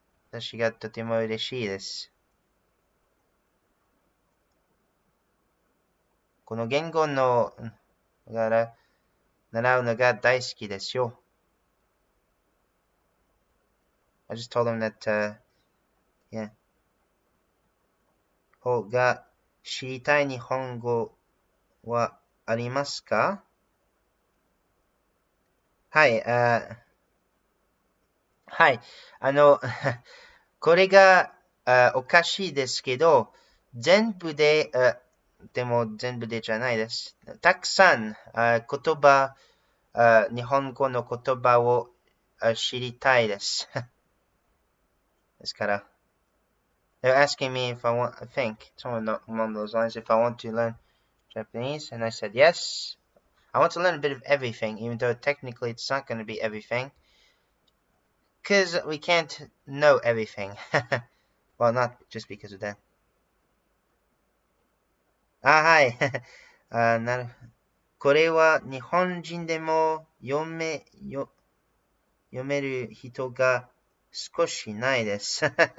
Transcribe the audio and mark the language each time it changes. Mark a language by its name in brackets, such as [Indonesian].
[Japanese] 私がとても嬉しいです。この言語の習うのが大好きですよ。 [English] I just told him that, yeah. [Japanese] 方が知りたい日本語はありますか？はい、はい。これがおかしいですけど、全部で、でも全部でじゃないです。たくさん言葉、日本語の言葉を知りたいです。ですから、 [English] they're asking me if I want, I think, someone along those lines, if I want to learn Japanese, and I said yes. I want to learn a bit of everything, even though technically it's not going to be everything. Because we can't know everything. Well, not just because of that. [Japanese] はい。これは日本人でも読める人が少しないです。